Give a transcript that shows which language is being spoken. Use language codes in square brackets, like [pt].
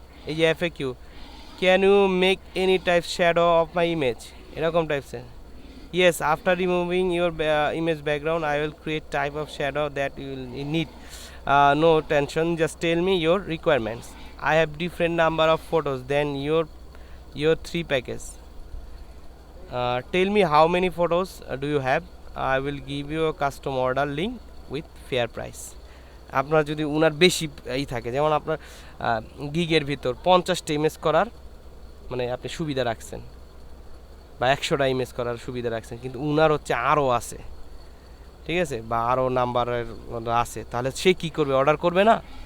[bn] এই যে [en] FAQ, can you make any type shadow of my image, [bn] এরকম টাইপসের। [en] Yes after removing your image background I will create type of shadow that you will need, no tension, just tell me your requirements, I have different number of photos than your 3 package. Tell me how many photos do you have? I will give you a custom order link with fair price. [bn] আপনার যদি উনার বেশি থাকে, যেমন আপনার গিগের ভিতর 50টা image করার মানে আপনি সুবিধা রাখছেন বা 100টা ইমেজ করার সুবিধা রাখছেন, কিন্তু উনার হচ্ছে আরও আছে, ঠিক আছে, বা আরও নাম্বারের আছে, তাহলে সে কী করবে? অর্ডার করবে না।